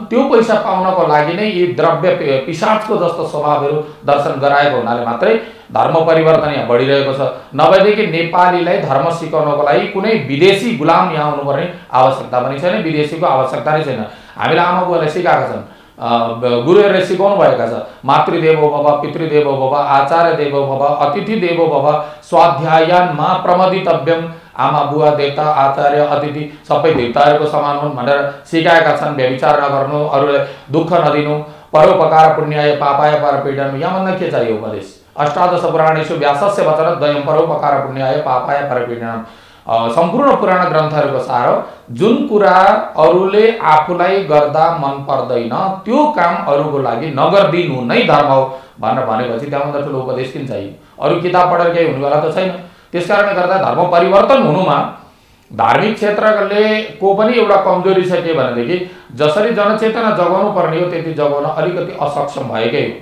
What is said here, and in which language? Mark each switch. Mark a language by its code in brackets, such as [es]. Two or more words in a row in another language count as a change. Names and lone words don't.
[ne] त्यो पैसा पाउनको लागि नै यी द्रव्य पिशाचको जस्तो स्वभावहरू दर्शन गराएको हुनाले मात्रै धर्म परिवर्तन यहाँ बढिरहेको छ। नभएदेखि नेपालीलाई धर्म सिकाउनको लागि कुनै विदेशी गुलाम यहाँ आउनुपर्ने आवश्यकता पनि छैन, विदेशीको आवश्यकता नै छैन। हामीले आमा बुवाले सिकाएका छन् गुरुहरूले सिकाउनु भएका छ। [sa] मातृदेवो भव, पितृदेवो भव, आचार्य देवो भव, अतिथि देवो भव, स्वाध्यायानमा प्रमदितव्यम। [ne] आमा बुवा देवता आचार्य अतिथि सबै देवताहरूको समान हुन् भनेर सिकाएका छन्। व्यभिचार नगर्नु, अरूलाई दुःख नदिनु, [sa] परोपकार पुण्याय पापाय परपीडन। [ne] यहाँभन्दा के चाहियो उपदेश? [sa] अष्टादश पुराणेषु व्यासस्य वचन द्वयम परोपकार पुण्याय पापाय परपीडन। [ne] सम्पूर्ण पुराण ग्रन्थहरूको सार हो। जुन कुरा अरूले आफूलाई गर्दा मन पर्दैन त्यो काम अरूको लागि नगरिदिनु नै धर्म हो भनेर भनेपछि त्यहाँभन्दा ठुलो उपदेश किन चाहियो? अरू किताब पढेर केही हुनेवाला त छैन। त्यसकारणले गर्दा धर्म परिवर्तन हुनुमा धार्मिक क्षेत्रले को पनि एउटा कमजोरी छ के भनेदेखि जसरी जनचेतना जगाउनु पर्ने हो त्यति जगाउन अलिकति असक्षम भएकै हो।